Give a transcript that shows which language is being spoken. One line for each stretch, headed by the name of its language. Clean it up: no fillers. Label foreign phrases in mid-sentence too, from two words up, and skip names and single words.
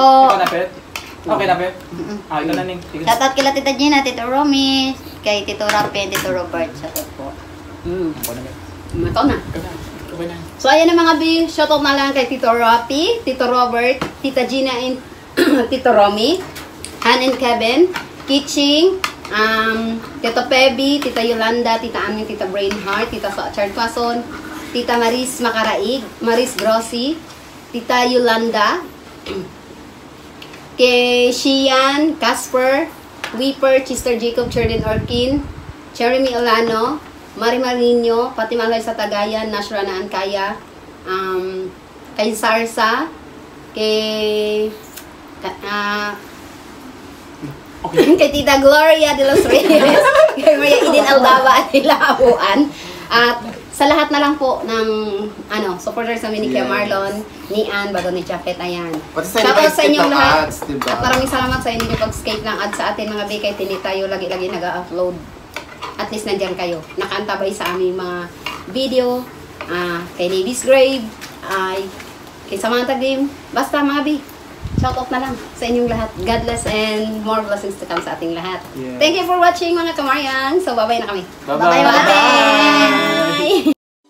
Filipino: Ikaw na, Pet? Okay na, Pet? Ah, ikaw na, Neng. Sige. Shoutout kila Tita Gina, Tito Romy, kay Tito Rapi, Tito Robert. Shoutout po. Ako na, Pet. Ito na. Okay na. So ayan na mga bi, shoutout na lang kay Tito Rapi, Tito Robert, Tita Gina and Tito Romy, Han and Kevin, Kitching, Tito Pebi, Tita Yolanda, Tita Amin, Tita Brainheart, Tita Chard Pason, Tita Maris Macaraig, Maris Grossi, Tita Yolanda, kay Shian, Casper, Weeper, Chister Jacob, Cherdin Orkin, Jeremy Olano, Mari Marino, pati Malay sa Tagayan, Nashra na Ankaya, kay Sarsa, kay kay Tita Gloria de los Reyes, kay Maria Idin Aldaba at Ilauan, at sa lahat na lang po ng supporters namin ni Kuya Marlon, ni Ann, bago ni Jacket, ayan. Pati sa Shoutout sa inyong ng lahat. ads, diba? At maraming salamat sa inyo yung pag-skate ng ads sa atin mga bikay. Hindi tayo lagi-lagi nag-upload. At least nandyan kayo. Nakaantabay sa aming mga video. Kay Ladies Grave. Kay Samantha Game. Basta mga bi. Shoutout na lang sa inyong lahat.
English: God bless and more blessings to come
Filipino: sa ating lahat. Yeah.
English: Thank you for watching
Filipino: mga kamaryang. So bye-bye na kami. Bye-bye. Bye-bye.